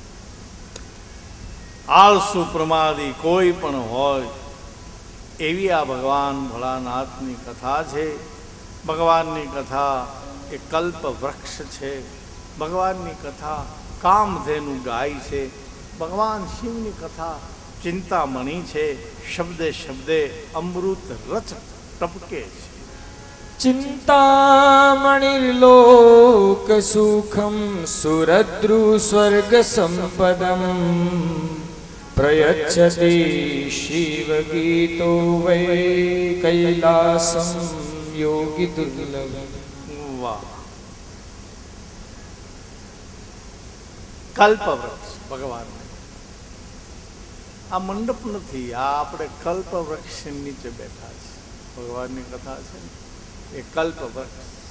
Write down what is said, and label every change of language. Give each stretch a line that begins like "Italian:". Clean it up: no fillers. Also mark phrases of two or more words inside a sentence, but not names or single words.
Gujarati: આળસુ પ્રમાદી કોઈ પણ હોય એવી આ ભગવાન ભોળાનાથની કથા છે. ભગવાનની કથા એ કલ્પ વૃક્ષ છે. ભગવાનની કથા કામધેનુ ગાય છે. ભગવાન શિવની કથા ચિંતામણી છે. શબ્દે શબ્દે અમૃત રચ ટપકે છે.
Sanskrit: चिन्तामणिर्लोक सुखं सुरद्रु स्वर्ग संपदं प्रयच्छति शिव गीतो वै कैलासं योगी दुर्लभ.
Gujarati: વાહ! કલ્પવૃક્ષ ભગવાન. આ મંડપ નથી, આ આપણે કલ્પવૃક્ષ નીચે બેઠા છે. ભગવાનની કથા છે ને એ કલ્પવૃક્ષ.